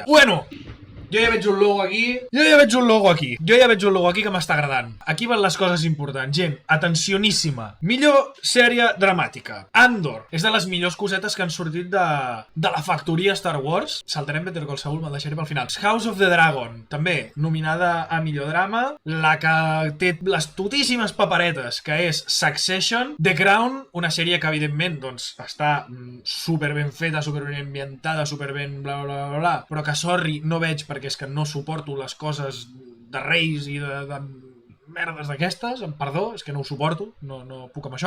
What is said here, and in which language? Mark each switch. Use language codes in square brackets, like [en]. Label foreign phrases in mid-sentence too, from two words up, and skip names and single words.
[ca] Bueno, jo ja veig un logo aquí. Jo ja veig un logo aquí que m'està agradant. Aquí van les coses importants. Gent, atencioníssima. Millor sèrie dramàtica. Andor. És de les millors cosetes que han sortit de la factoria Star Wars. Saltarem Better Call Saul, me'l deixaré pel final. House of the Dragon. També nominada a millor drama. La que té les totíssimes paperetes, que és Succession. The Crown, una sèrie que evidentment doncs, està super ben feta, super ben ambientada, super ben bla bla bla bla, però que sorry, no veig perquè és que no suporto les coses de reis i de merdes d'aquestes, perdó, és que no ho suporto, no puc amb això.